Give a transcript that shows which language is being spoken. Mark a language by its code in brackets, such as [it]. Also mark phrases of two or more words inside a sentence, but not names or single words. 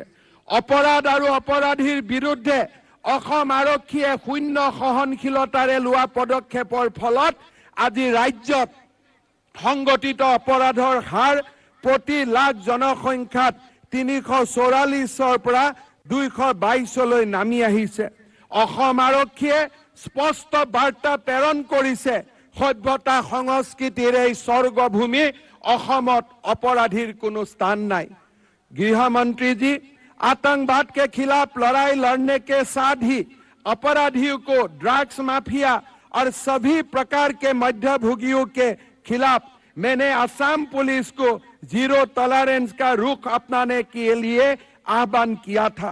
[as] অপৰাধ আৰু অপৰাধীৰ বিৰুদ্ধে অসম আৰক্ষীয়ে শূন্য সহনশীলতাৰে লোৱা পদক্ষেপৰ ফলত আজি ৰাজ্যত সংগঠিত অপৰাধৰ হাৰ প্ৰতি লাখ জনসংখ্যাত 344ৰ পৰা 222লৈ নামি আহিছে। অসম আৰক্ষীয়ে স্পষ্ট বাৰ্তা প্ৰেৰণ কৰিছে সভ্যতা সংস্কৃতিৰ এই স্বৰ্গভূমি অসমত अपराधीर কোনো স্থান নাই। [hi] गृह मंत्री जी, आतंकवाद के खिलाफ लड़ाई लड़ने के साथ ही अपराधियों को, [en] drugs mafia [hi] और सभी प्रकार के मध्यभोगियों के खिलाफ मैंने असम पुलिस को [en] zero tolerance [hi] का रुख अपनाने के लिए आह्वान किया था।